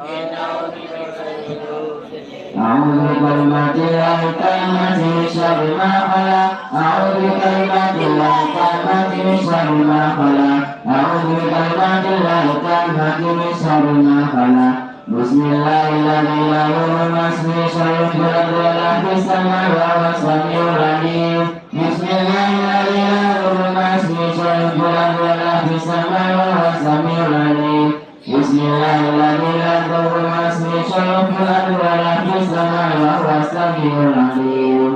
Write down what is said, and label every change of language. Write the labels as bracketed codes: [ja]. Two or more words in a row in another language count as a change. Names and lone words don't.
[ar] أعوذ بكلمات الله التامات من شر ما خلق. أعوذ بكلمات الله التامات من شر ما خلق. أعوذ بكلمات الله التامات من شر ما خلق. Bismillahirrahmanirrahim. La yadurru ma'asmihi syai'un fil ardi wa la fis samaa'i wa huwas samii'ul 'aliim. Bismillahirrahmanirrahim. La yadurru ma'asmihi syai'un fil ardi wa la fis samaa'i wa huwas samii'ul 'aliim. Bismillahirrahmanirrahim. La yadurru ma'asmihi syai'un fil ardi wa la fis samaa'i wa huwas samii'ul 'aliim.